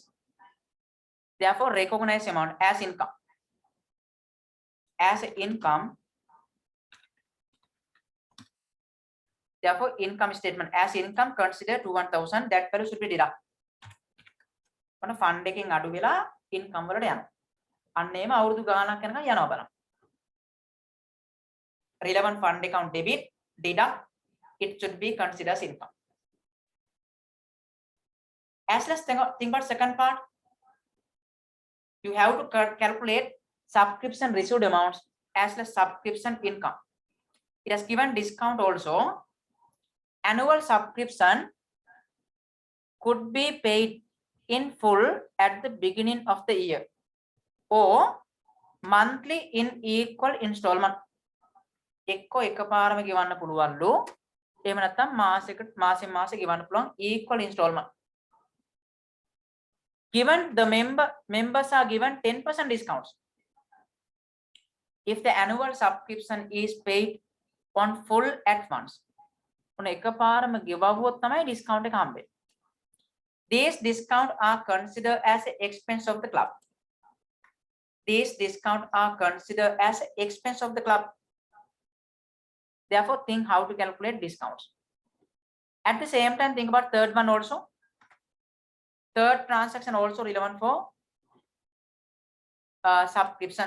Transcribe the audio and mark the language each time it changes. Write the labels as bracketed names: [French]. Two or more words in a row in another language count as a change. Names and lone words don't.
[English] Therefore, recognize amount as income. As income. Therefore, income statement as income consider 2,000. That value should be deduct. On a fund [Sinhala] එකෙන් අඩු වෙලා income වලට යනවා. අන්න එහෙම අවුරුදු ගාණක් යනකම් යනවා බලන්න. [English] Relevant fund account debit, deduct, it should be considered as income. As let's think about second part. You have to calculate subscription received amounts as the subscription income. It has given discount also. Annual subscription could be paid in full at the beginning of the year or monthly in equal installment. [Sinhala] එක්කෝ එකපාරම ගෙවන්න පුළුවන්ලු. එහෙම නැත්නම් මාසෙකට මාසෙන් මාසෙ ගෙවන්න පුළුවන් [English] equal installment. Given the members are given 10% discounts if the annual subscription is paid on full at once. [Sinhala] ඔන්න එකපාරම ගෙවුවොත් තමයි discount එක හම්බෙන්නේ. [English] These discounts are considered as an expense of the club. These discounts are considered as an expense of the club. Therefore, think how to calculate discounts. At the same time, think about third one also. Third transaction also relevant for subscription.